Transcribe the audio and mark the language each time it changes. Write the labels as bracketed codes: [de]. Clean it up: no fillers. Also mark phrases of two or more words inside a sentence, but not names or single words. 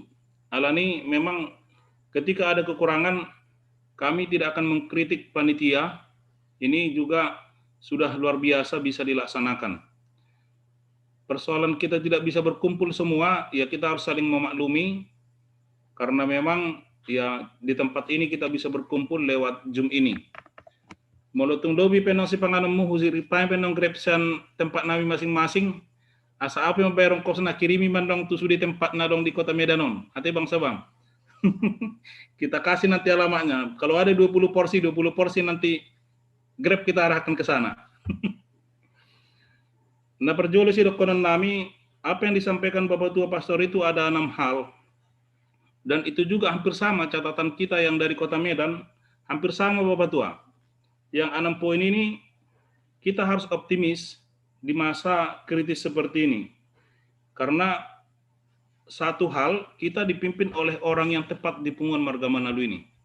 [id] Alani memang ketika ada kekurangan kami tidak akan mengkritik panitia. Ini juga sudah luar biasa bisa dilaksanakan. Persoalan kita tidak bisa berkumpul semua, ya kita harus saling memaklumi, karena memang ya di tempat ini kita bisa berkumpul lewat Zoom ini. [bbc] Molotung dobi penong si panganemu huziri penong grepsan [id] tempat nami masing-masing, [bbc] asa [id] apa yang bayar ongkos [bbc] na kirimi mandong tu di tempat nadong di kota Medanon. Ate bangsa bang. [id] Kita kasih nanti alamatnya. Kalau ada 20 porsi nanti Grab kita arahkan ke sana. Nah, [bbc] perjualan si dokonan nami, [id] apa yang disampaikan Bapak Tua Pastor itu ada 6 hal. Dan itu juga hampir sama catatan kita yang dari Kota Medan, hampir sama Bapak Tua. Yang 6 poin ini, kita harus optimis di masa kritis seperti ini. Karena satu hal, kita dipimpin oleh orang yang tepat di Punguan Marga Manalu ini.